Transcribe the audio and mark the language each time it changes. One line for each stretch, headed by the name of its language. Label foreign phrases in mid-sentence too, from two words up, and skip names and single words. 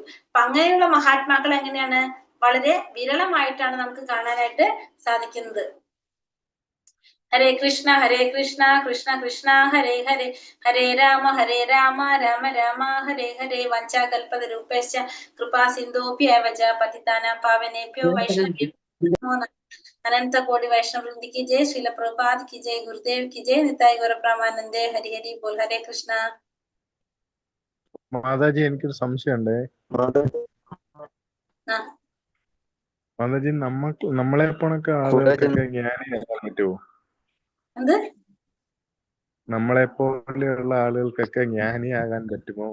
Malayalam: അപ്പൊ അങ്ങനെയുള്ള മഹാത്മാക്കൾ എങ്ങനെയാണ്? വളരെ വിരളമായിട്ടാണ് നമുക്ക് കാണാനായിട്ട് സാധിക്കുന്നത്.
Sanskrit: ഹരേ കൃഷ്ണ കൃഷ്ണ കൃഷ്ണ ഹരേ ഹരേ, ഹരേ രാമ രാമ രാമ ഹരേ ഹരേ. വഞ്ചാകൽപതരൂപേശ്ച കൃപാ സിന്ധോഭ്യേവ ച പതിതാനാം പാവനേഭ്യോ വൈഷ്ണവേഭ്യോ
Hindi: अनंत कोटि वैष्णव वृंद की जय, श्रील प्रभुपाद की जय, गुरुदेव की जय, निताई गौर ब्रह्मानंदे हरि हरि बोल. हरे कृष्ण.
Malayalam: മാതാജി എനിക്കൊരു സംശയമുണ്ട്. മാതാജി നമ്മളെ പോണൊക്കെ ആളുകൾക്കൊക്കെ ജ്ഞാനിയാകാൻ പറ്റുമോ? നമ്മളെ പോലെയുള്ള ആളുകൾക്കൊക്കെ ജ്ഞാനിയാകാൻ പറ്റുമോ?